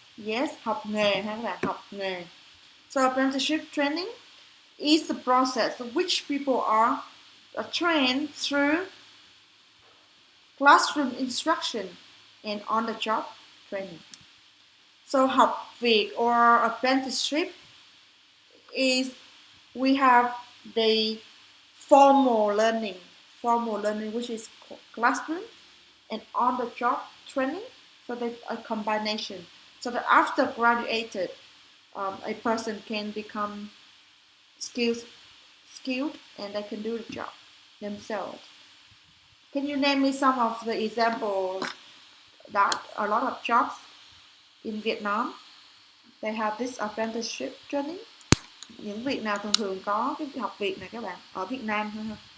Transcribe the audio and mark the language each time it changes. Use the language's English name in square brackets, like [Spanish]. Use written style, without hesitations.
[Vietnamese] Yes, học nghề hay là học nghề. [English] So apprenticeship training is the process in which people are trained through classroom instruction and on-the-job training. So [Vietnamese] học việc [English] or apprenticeship is we have the formal learning which is classroom and on-the-job training. So they a combination. So that after graduated, a person can become skilled and they can do the job themselves. Can you name me some of the examples that a lot of jobs in Vietnam they have this apprenticeship training? [Vietnamese] Những việc nào thường thường có cái học việc này các bạn ở Việt Nam thôi ha?